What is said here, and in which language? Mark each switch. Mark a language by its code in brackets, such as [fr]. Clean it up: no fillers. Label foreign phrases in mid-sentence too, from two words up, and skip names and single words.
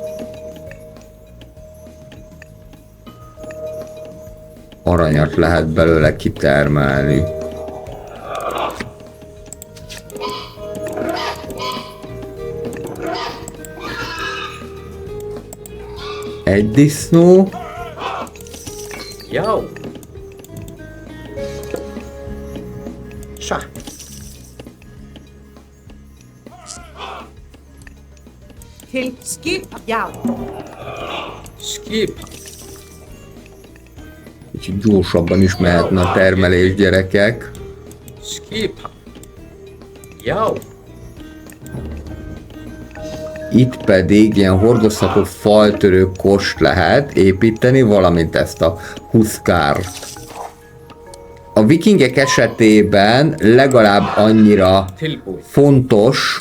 [hu] Aranyat lehet belőle kitermelni. Egy disznó. [is] Já. Satt. Til skip, já. Skip. [hu] Kicsit gyorsabban is mehetne a termelés, gyerekek. [is] Skip. Já. [hu] Itt pedig ilyen hordozható faltörő kost lehet építeni, valamint ezt a huszkárt. A vikingek esetében legalább annyira [is] Tilbúin. [hu] fontos